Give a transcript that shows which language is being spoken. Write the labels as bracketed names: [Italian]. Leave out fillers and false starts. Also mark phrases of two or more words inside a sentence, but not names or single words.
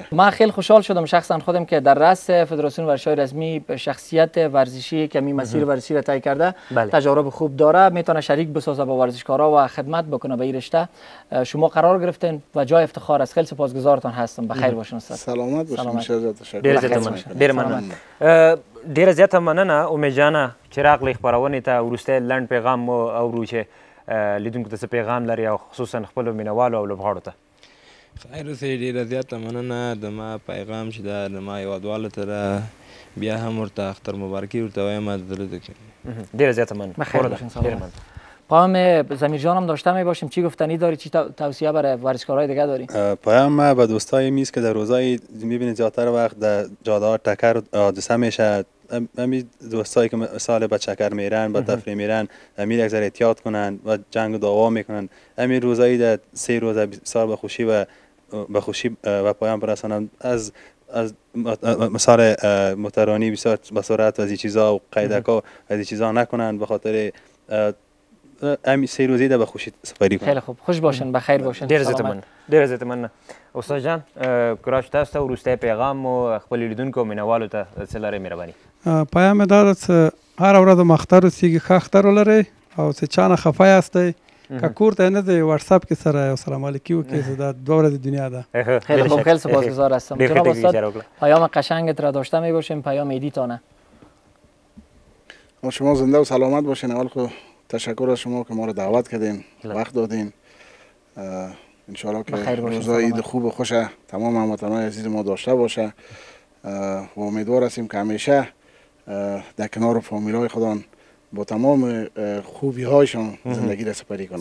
[Persian] من خیلی خوشحال شدم شخصا خودم که در رأس فدراسیون ورزش‌های رزمی شخصیت ورزشی که می مسیر ورزشی را طی کرده تجارب خوب داره، میتونه شریک بسازه با ورزشکارا و خدمت بکنه به این رشته. شما قرار گرفتین و جای افتخار است. خیلی سپاسگزارتان هستم. بخیر باشین استاد. سلامت باشین. [Pashto] ډیره زیاته مننه امید جانه چې راغلی خپرونې ته. وروستی لنډ پیغام مو اورو چې لیدونکو ته څه پیغام لري او خصوصا خپلو مینوالو او لوبغاړو ته. خیر اوسئ، ډېره زیاته مننه. د ما پیغام چې دا د ما هېوادوالو ته ده، بیا هم ورته اختر مبارکي ورته وایم د زړه د ډېره زیاته مننه. [Persian] پیام ضمیر جان هم داشته می باشیم. چی گفتنی داری، چی توصیه برای ورزشکارهای دیگه داری؟ پیام ما به دوستای میز که در روزای میبینید زیادتر وقت در جاده ها تکر حادثه میشه، همین دوستایی که سال به چکر میرن با تفریح میرن همین یک ذره احتیاط کنن و جنگ و دعوا میکنن. همین روزایی در 3 روز بسیار به خوشی و پایان برسانم. از مثال موترانی بسیار به سرعت و از این چیزا و قیدک ها از این چیزا نکنن، به خاطر همین 3 روزی در به خوشی سپری کنن. خیلی خوب، خوش باشن، بخیر باشن. [Pashto] ډېره زیاته مننه. استاد جان کراش تاسو ته وروستی پیغام مو خپل لیدونکو مینوالو ته څه لرئ مهرباني؟ پیام دا ده چې هره ورځ مو اختر اوسېږي، ښه اختر ولرئ او چې چا نه خفه یاستئ که کور ته نه ځئ واتساپ کې سره یو سلام علیکي وکړئ. دا 2 ورځې دنیا ده. [Persian] خیلی خوب، خیلی سپاسگزار هستم. جناب استاد پیام قشنگت را داشته می باشیم، پیام عیدیتانه. شما زنده و سلامت باشین. اول خود تشکر از شما که ما رو دعوت کردین، وقت دادین. انشاءالله که روزای عید خوب و خوش تمام هموطنان عزیز ما داشته باشه و امیدوار هستیم که همیشه در کنار فامیلای خودان با تمام خوبی هایشون زندگی را سپری کنن.